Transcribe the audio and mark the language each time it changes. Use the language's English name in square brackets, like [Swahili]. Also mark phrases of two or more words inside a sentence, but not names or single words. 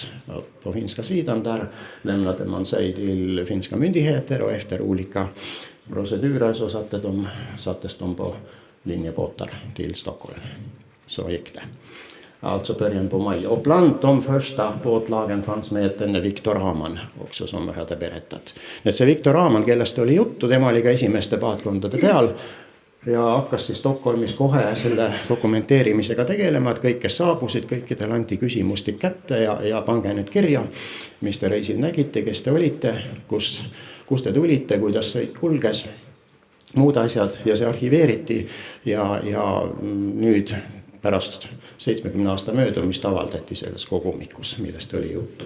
[Swedish] På finska sidan där lämnade man sig till finska myndigheter och efter olika procedurer så sattes de på linjebåtar till Stockholm. Så gick det. Alltså början på maj. Och bland de första båtlagen fanns med denne Viktor Aamann också, som jag hade berättat. [Estonian] Nyt se Viktor Aamann, kellest oli juttu, tema oli ka esimeste paatkondade peal ja hakkas siis Stockholmis kohe selle dokumenteerimisega tegelema, et kõik, kes saabusid, kõikidel anti küsimustik kätte ja pange nüüd kirja, mis te reisil nägite, kes te olite, kus te tulite, kuidas sõit kulges, muud asjad ja see arhiveeriti ja nüüd pärast 70 aasta möödumist avaldati selles kogumikus, millest oli juttu.